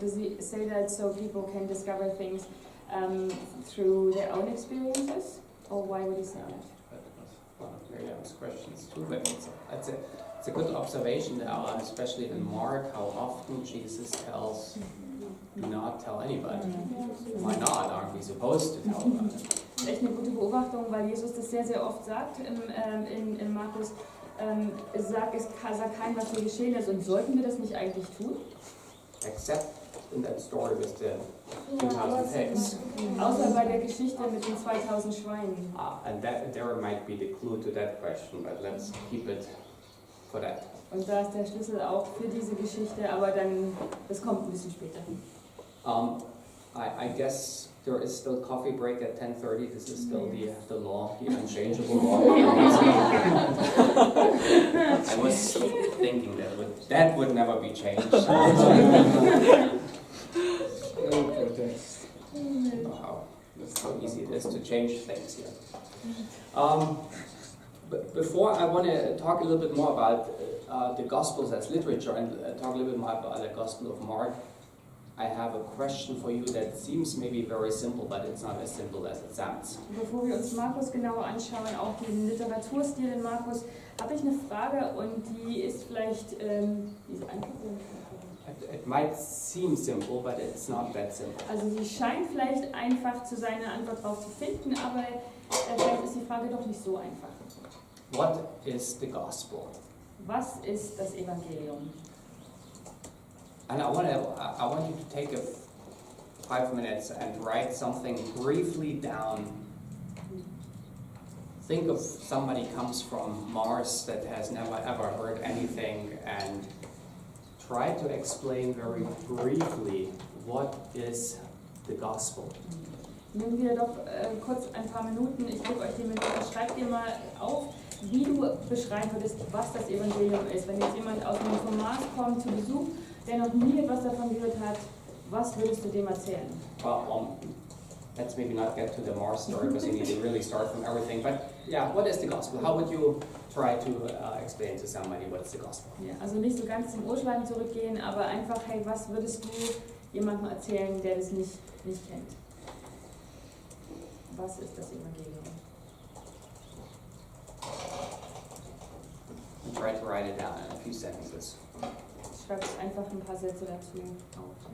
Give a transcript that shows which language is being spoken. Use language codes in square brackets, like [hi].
[en] Does he say that so people can discover things through their own experiences? Or why would he say that? That was one of Miriam's questions too, but it's a good observation there, especially in Mark, how often Jesus tells, do not tell anybody. Why not? Aren't we supposed to tell about it? [de] Das ist echt eine gute Beobachtung, weil Jesus das sehr, sehr oft sagt in Markus. Sagt keinem, was hier geschehen ist. Und sollten wir das nicht eigentlich tun? [en] Except in that story with the 2,000 pigs. [de] Außer bei der Geschichte mit den 2000 Schweinen. [en] And that there might be the clue to that question, but let's keep it for that. [de] Und da ist der Schlüssel auch für diese Geschichte, aber dann, das kommt ein bisschen später. [en] I guess there is still coffee break at 10:30. This is still the law, the unchangeable law. I was thinking that would never be changed. Wow, how easy it is to change things here. But before I want to talk a little bit more about the Gospels as literature and talk a little bit more about the Gospel of Mark, I have a question for you that seems maybe very simple, but it's not as simple as it sounds. [de] Bevor wir uns Markus genauer anschauen, auch den Literaturstil in Markus, habe ich eine Frage und die ist vielleicht, die ist einfach. [en] It might seem simple, but it's not that simple. [de] Also sie scheint vielleicht einfach zu sein, eine Antwort darauf zu finden, aber vielleicht ist die Frage doch nicht so einfach. [en] What is the gospel? [de] Was ist das Evangelium? [en] And I want you to take 5 minutes and write something briefly down. Think of somebody comes from Mars that has never ever heard anything and try to explain very briefly what is the gospel. [de] Nehmen wir doch kurz ein paar Minuten. Ich gebe euch die Minute. Schreibt dir mal auf, wie du beschreiben würdest, was das Evangelium ist. Wenn jetzt jemand aus dem Mars kommt zu Besuch, der noch nie etwas davon gehört hat, was würdest du dem erzählen? [en] Well, let's maybe not get to the Mars story because you need to really start from everything. But yeah, what is the gospel? How would you try to explain to somebody what is the gospel? [de] Ja, also nicht so ganz zum Urschreiben zurückgehen, aber einfach, hey, was würdest du jemandem erzählen, der das nicht kennt? Was ist das Evangelium? [en] And try to write it down in a few sentences. [de] Schreibt einfach ein paar Sätze dazu auf.